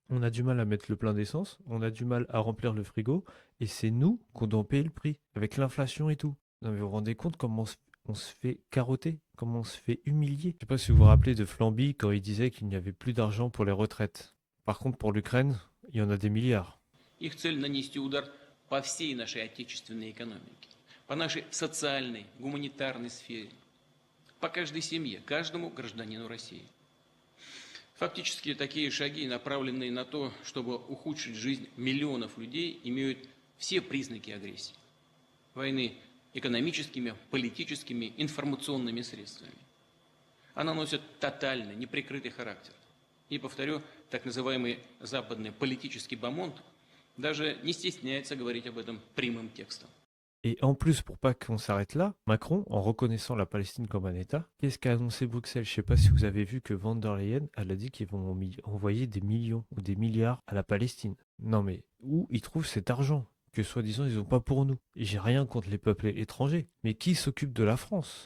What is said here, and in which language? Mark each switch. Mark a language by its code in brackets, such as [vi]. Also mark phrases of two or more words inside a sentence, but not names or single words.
[fr] On a du mal à mettre le plein d'essence, on a du mal à remplir le frigo, et c'est nous qu'on doit payer le prix, avec l'inflation et tout. Non mais vous vous rendez compte comment on se fait carotter, comment on se fait humilier. Je sais pas si vous vous rappelez de Flamby quand il disait qu'il n'y avait plus d'argent pour les retraites. Par contre, pour l'Ukraine, il y en a des milliards. [ru] Их цель нанести удар по всей нашей отечественной экономике, по нашей социальной, гуманитарной сфере, по каждой семье, каждому гражданину России. Фактически такие шаги, направленные на то, чтобы ухудшить жизнь миллионов людей, имеют все признаки агрессии. Войны экономическими, политическими, информационными средствами. Она носит тотальный, неприкрытый характер. И, повторю, так называемый западный политический бомонд даже не стесняется говорить об этом прямым текстом. [fr] Et en plus, pour pas qu'on s'arrête là, Macron, en reconnaissant la Palestine comme un État, qu'est-ce qu'a annoncé Bruxelles? Je sais pas si vous avez vu que von der Leyen, elle a dit qu'ils vont envoyer des millions ou des milliards à la Palestine. Non mais, où ils trouvent cet argent que soi-disant ils n'ont pas pour nous? Et j'ai rien contre les peuples étrangers, mais qui s'occupe de la France?